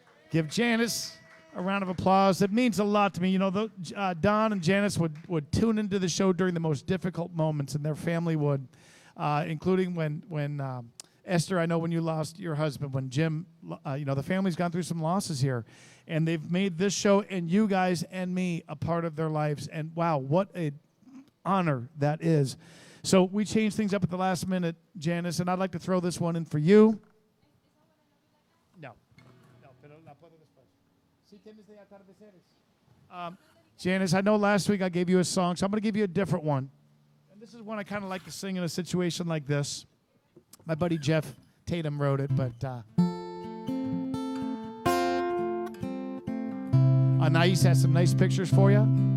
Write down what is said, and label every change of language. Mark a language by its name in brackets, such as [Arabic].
[English] Give Janice a round of applause. It means a lot to me. You know, Don and Janice would tune into the show during the most difficult moments, and their family would, including when Esther, I know when you lost your husband, when Jim, you know, the family's gone through some losses here. And they've made this show and you guys and me a part of their lives. And wow, what an honor that is. So we changed things up at the last minute, Janice, and I'd like to throw this one in for you. [Spanish] No, pero la puedo después. Si tienes de atardeceres. [English] Janice, I know last week I gave you a song, so I'm going to give you a different one. And this is one I kind of like to sing in a situation like this. My buddy Jeff Tatum wrote it, but Anais has some nice pictures for you.